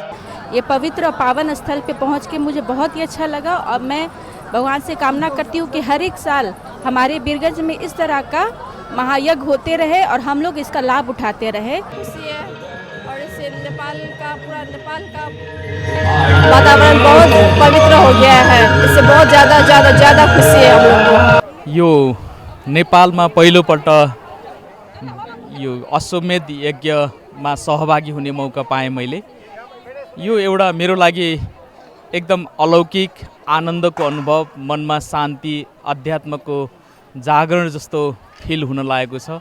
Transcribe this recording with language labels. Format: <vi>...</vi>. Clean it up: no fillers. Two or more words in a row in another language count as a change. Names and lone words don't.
<hi>ये पवित्र और पावन स्थल पे पहुंच के मुझे बहुत ही अच्छा लगा और मैं भगवान से कामना करती हूँ कि हर एक साल हमारे बीरगंज में इस तरह का महायज्ञ होते रहे और हम लोग इसका लाभ उठाते रहे। खुशी है और इससे पूरा नेपाल का वातावरण बहुत पवित्र हो गया है, इससे बहुत ज़्यादा खुशी है हम लोग को।</hi> <ne>यो नेपालमा पहिलोपल्ट यो अश्वमेध यज्ञमा सहभागी हुने मौका पाएँ मैले। यो एउटा मेरो लागि एकदम अलौकिक आनन्दको अनुभव, मनमा शान्ति, अध्यात्मको जागरण जस्तो फिल हुन लागेको छ।</ne>